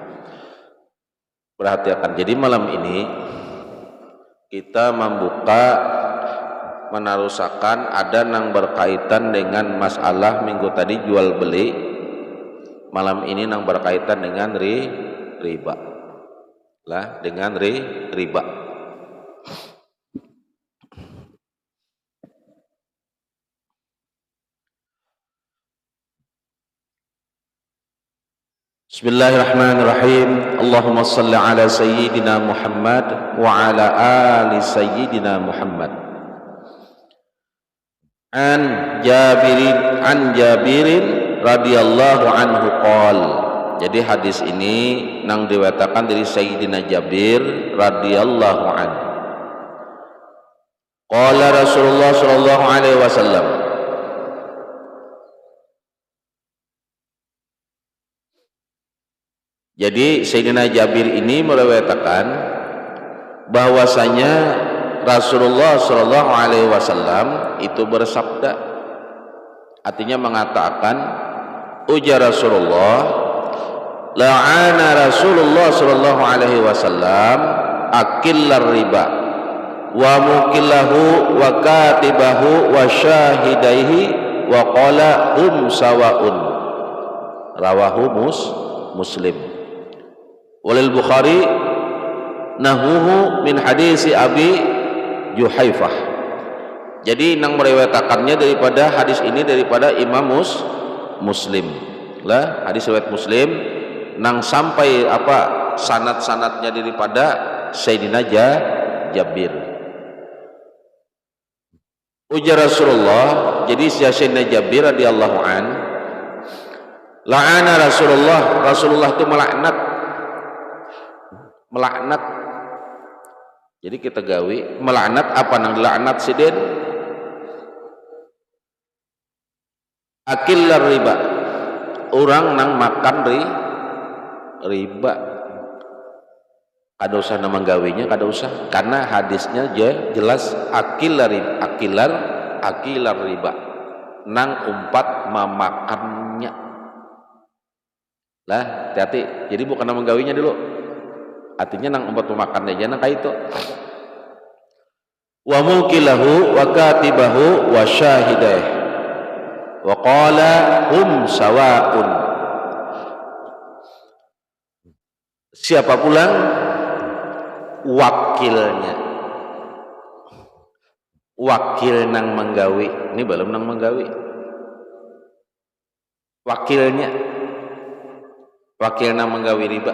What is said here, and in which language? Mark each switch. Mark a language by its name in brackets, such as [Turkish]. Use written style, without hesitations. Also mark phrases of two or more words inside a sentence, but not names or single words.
[Indonesian] Perhatikan, jadi malam ini kita membuka menarusakan ada yang berkaitan dengan masalah minggu tadi jual beli, malam ini yang berkaitan dengan riba lah, dengan riba. [Arabic] بسم الله الرحمن الرحيم. اللهم صل على سيدنا محمد وعلى آل سيدنا محمد. عن جابر رضي الله عنه قال. [Banjar] Jadi hadis ini nang diwetakan dari Sayyidina Jabir [Arabic] رضي الله عنه. قال رسول الله صلى الله عليه وسلم, [Banjar] jadi Sayyidina Jabir ini [Indonesian] meriwayatkan bahwasanya Rasulullah [Arabic] صلى الله عليه وسلم [Indonesian] itu bersabda, artinya mengatakan, ujar Rasulullah, [Arabic] لعن رسول الله صلى الله عليه وسلم آكل الربا وموكله وكاتبه وشاهديه وقال هم سواء. رواه مسلم. وللبخاري نحوه من حديث أبي جحيفة. [Banjar] Jadi nang meriwayatkannya daripada hadis ini daripada Imam Muslim lah, hadis riwayat Muslim nang sampai apa sanad-sanadnya daripada Sayyidina Jabir. Ujar Rasulullah, jadi Sayyidina Jabir [Arabic] رضي الله عن, لعن رسول الله [Banjar] itu melaknat. Jadi kita gawi melaknat apa nang dilaknat sidin? [Arabic] آكل الربا, [Banjar] orang nang makan riba. Kada usah nama gawinya, kada usah, karena hadisnya jelas [Arabic] آكل الربا, [Banjar] nang umpat memakannya. Lah, hati-hati. Jadi bukan nama gawinya dulu. Artinya nang umpat memakannya aja nang kayak itu. [Arabic] وموكله وكاتبه وشاهده وقال هم سواء. [Banjar] Siapa pulang? Wakilnya. Wakil nang menggawi. Ini belum nang menggawi. wakilna menggawi riba.